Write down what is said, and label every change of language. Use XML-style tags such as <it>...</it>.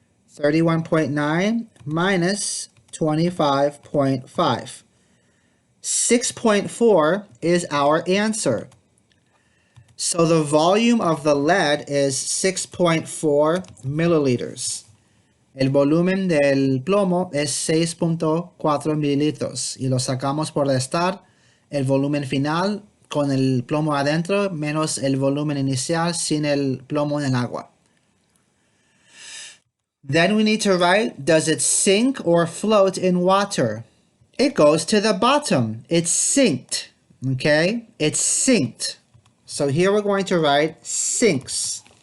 <en>31.9 minus 25.5. 6.4 is our answer. So the volume of the lead is 6.4 milliliters.</en> <es>El volumen del plomo es 6.4 mililitros y lo sacamos por restar el volumen final con el plomo adentro menos el volumen inicial sin el plomo en el agua.</es> <en>Then we need to write, does it sink or float in water? It goes to the bottom. It's sinked. Okay? It's sinked. So here we're going to write sinks.</en>